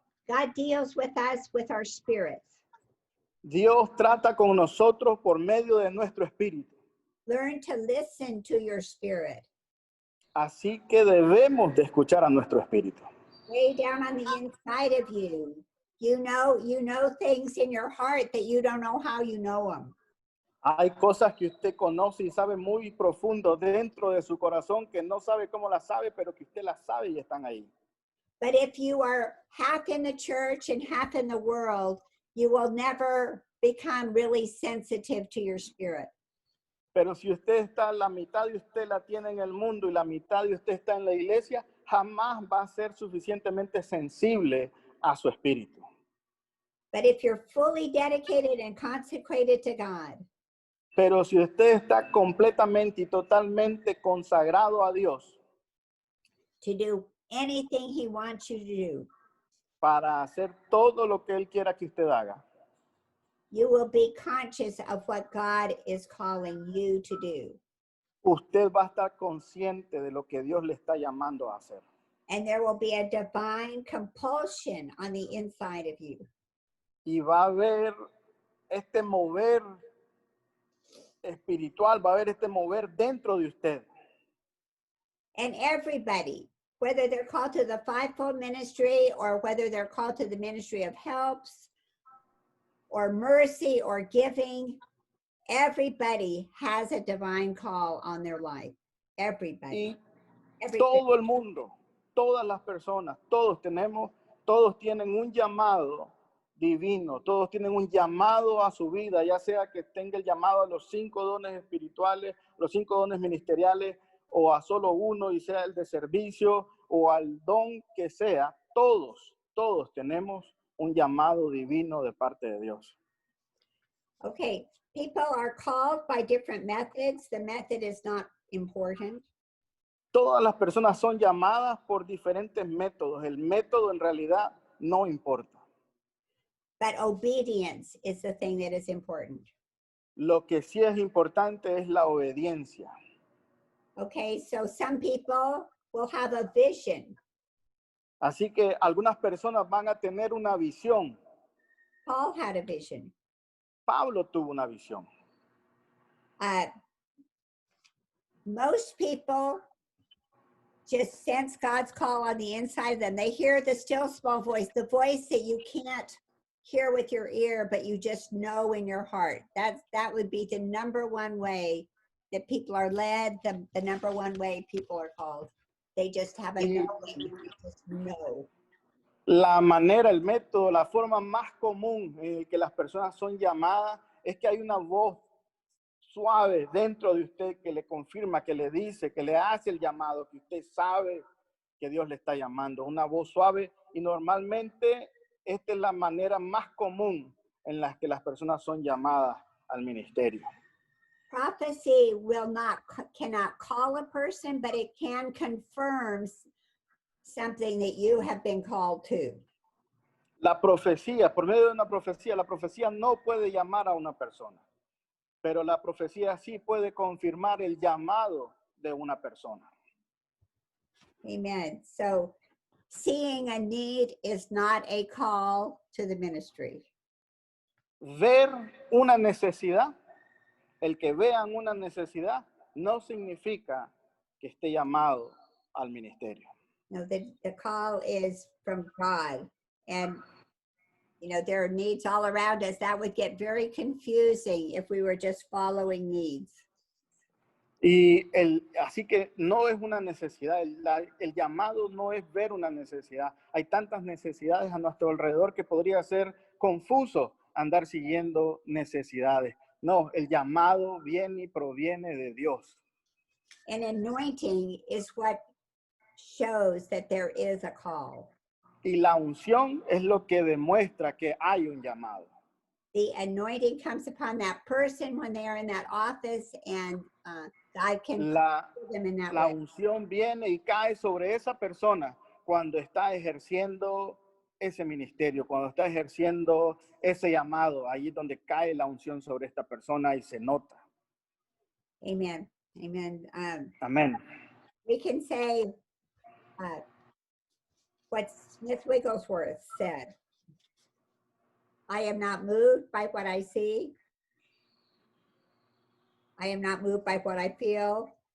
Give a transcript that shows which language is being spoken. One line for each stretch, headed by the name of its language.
English: God deals with us with our spirits.
Spanish: Dios trata con nosotros por medio de nuestro espíritu.
English: Learn to listen to your spirit.
Spanish: Así que debemos de escuchar a nuestro espíritu.
English: Way down on the inside of you, you know things in your heart that you don't know how you know them.
Spanish: Hay cosas que usted conoce y sabe muy profundo dentro de su corazón que no sabe cómo las sabe, pero que usted las sabe y están ahí.
English: But if you are half in the church and half in the world, you will never become really sensitive to your spirit.
Spanish: Pero si usted está, la mitad de usted la tiene en el mundo y la mitad de usted está en la iglesia, jamás va a ser suficientemente sensible a su espíritu.
English: But if you're fully dedicated and consecrated to God,
Spanish: pero si usted está completamente y totalmente consagrado a Dios,
English: to do anything He wants you to do,
Spanish: para hacer todo lo que Él quiera que usted haga,
English: you will be conscious of what God is calling you to do.
Spanish: Usted va a estar consciente de lo que Dios le está llamando a hacer.
English: And there will be a divine compulsion on the inside of you.
Spanish: Y va a haber este mover espiritual, va a haber este mover dentro de usted.
English: And everybody, whether they're called to the fivefold ministry or whether they're called to the ministry of helps or mercy or giving, everybody has a divine call on their life. Everybody.
Spanish: Y
English: Everybody.
Spanish: todo el mundo, todas las personas, todos tienen un llamado divino, todos tienen un llamado a su vida, ya sea que tenga el llamado a los 5 dones espirituales, los 5 dones ministeriales, o a solo uno y sea el de servicio, o al don que sea, todos tenemos un llamado divino de parte de Dios.
English: Okay, people are called by different methods. The method is not important.
Spanish: Todas las personas son llamadas por diferentes métodos. El método en realidad no importa.
English: But obedience is the thing that is important.
Spanish: Lo que sí es importante es la obediencia.
English: Okay, so some people will have a vision.
Spanish: Así que algunas personas van a tener una visión.
English: Paul had a vision.
Spanish: Pablo tuvo una visión.
English: Most people just sense God's call on the inside of them. They hear the still small voice, the voice that you can't hear with your ear, but you just know in your heart. That would be the number one way that people are led, the number one way people are called. They just have a knowing, they just know.
Spanish: La manera, el método, la forma más común en que las personas son llamadas es que hay una voz suave dentro de usted que le confirma, que le dice, que le hace el llamado, que usted sabe que Dios le está llamando. Una voz suave, y normalmente esta es la manera más común en la que las personas son llamadas al ministerio.
English: Prophecy cannot call a person, but it can confirm something that you have been called to.
Spanish: La profecía, por medio de una profecía, la profecía no puede llamar a una persona, pero la profecía sí puede confirmar el llamado de una persona.
English: Amen. So seeing a need is not a call to the ministry.
Spanish: Ver una necesidad, el que vean una necesidad, no significa que esté llamado al ministerio.
English: No, the call is from God. And, you know, there are needs all around us. That would get very confusing if we were just following needs.
Spanish: Y así que no es una necesidad, el llamado no es ver una necesidad. Hay tantas necesidades a nuestro alrededor que podría ser confuso andar siguiendo necesidades. No, el llamado viene y proviene de Dios.
English: And anointing is what shows that there is a call.
Spanish: Y la unción es lo que demuestra que hay un llamado.
English: The anointing comes upon that person when they are in that office, and God can put them in that
Spanish: La
English: way.
Spanish: unción viene y cae sobre esa persona cuando está ejerciendo ese ministerio, cuando está ejerciendo ese llamado. Ahí es donde cae la unción sobre esta persona y se nota.
English: Amen. Amen.
Spanish: Amén.
English: We can say what Smith Wigglesworth said. I am not moved by what I see. I am not moved by what I feel.